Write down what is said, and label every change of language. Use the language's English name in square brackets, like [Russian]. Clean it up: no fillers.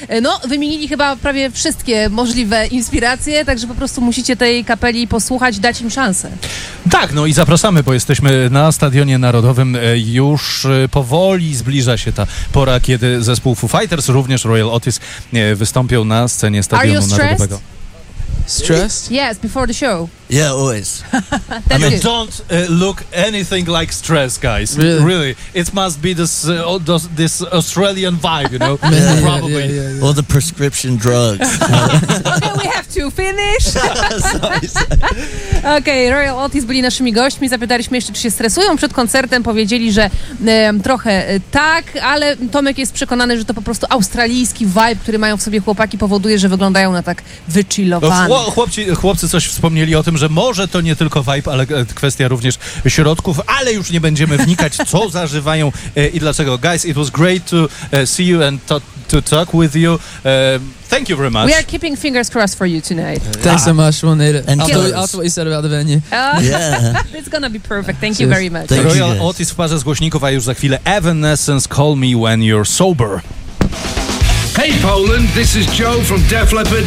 [Polish] No, wymienili chyba prawie wszystkie możliwe inspiracje, także po prostu musicie tej kapeli posłuchać, dać im szansę. Tak, no i zapraszamy, bo jesteśmy na Stadionie Narodowym. Już powoli zbliża się ta pora, kiedy zespół Foo Fighters, również Royal Otis, wystąpią na scenie Stadionu Narodowego. [English] Stressed? Yes, before the show. Yeah, always. I mean, don't look anything like stress, guys. Really? Really. It must be this Australian vibe, you know? Yeah, probably. Yeah, yeah, yeah. Or the prescription drugs. Okay, we have to finish. Sorry. [Polish] Okay, Royal Otis byli naszymi gośćmi. Zapytaliśmy jeszcze, czy się stresują przed koncertem. Powiedzieli, że trochę tak, ale Tomek jest przekonany, że to po prostu australijski vibe, który mają w sobie chłopaki, powoduje, że wyglądają na tak wychillowanych. Chłopcy coś wspomnieli o tym, że może to nie tylko vibe, ale kwestia również środków, ale już nie będziemy wnikać, co zażywają i dlaczego. [English] Guys, it was great to see you and to talk with you. Thank you very much. We are keeping fingers crossed for you tonight. Thanks so much. We'll need it. And after what you said about the venue. Yeah. It's gonna be perfect. Thank you very much. Thank Royal you [Polish] Otis w parze z głośników, a już za chwilę Evanescence, Call Me When You're Sober. [English] Hey Poland, this is Joe from Def Leppard.